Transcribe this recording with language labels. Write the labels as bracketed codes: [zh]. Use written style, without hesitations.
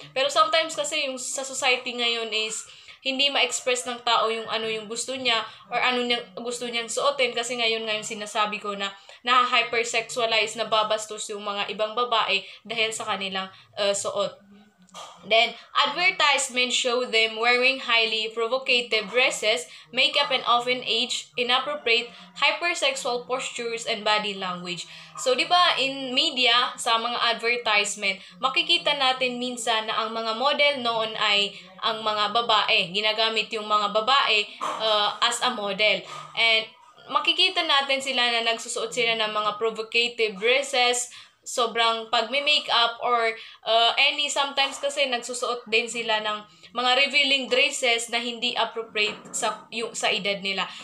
[tl] Pero sometimes kasi yung sa society ngayon is hindi ma-express ng tao yung ano yung gusto niya or ano gusto niyang suotin kasi ngayon sinasabi ko na hypersexualize, na babastos yung mga ibang babae dahil sa kanilang suot. [en] Then, advertisements show them wearing highly provocative dresses, makeup, and often age, inappropriate, hypersexual postures, and body language. [tl] So, di ba, in media, sa mga advertisement, makikita natin minsan na ang mga model noon ay ang mga babae. Ginagamit yung mga babae [en] as a model. [tl] And makikita natin sila na nagsusuot sila ng mga provocative dresses, sobrang pagme-makeup, or sometimes kasi nagsusuot din sila ng mga revealing dresses na hindi appropriate sa edad nila.